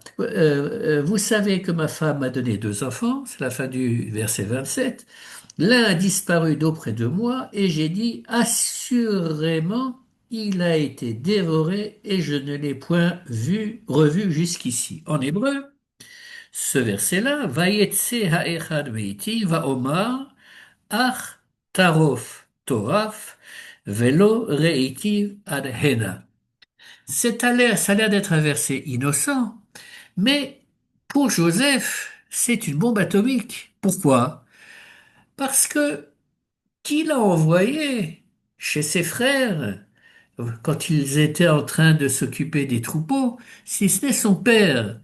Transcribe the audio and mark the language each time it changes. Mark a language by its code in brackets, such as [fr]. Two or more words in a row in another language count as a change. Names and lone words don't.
[fr] Vous savez que ma femme m'a donné deux enfants, c'est la fin du verset 27. L'un a disparu d'auprès de moi et j'ai dit, assurément, il a été dévoré et je ne l'ai point revu jusqu'ici. En hébreu, ce verset-là, [he] ויצא האחד מאתי ואמר אך טרף טרף ולא ראיתיו עד הנה. [fr] Ça a l'air d'être un verset innocent, mais pour Joseph, c'est une bombe atomique. Pourquoi? Parce que qui l'a envoyé chez ses frères quand ils étaient en train de s'occuper des troupeaux, si ce n'est son père.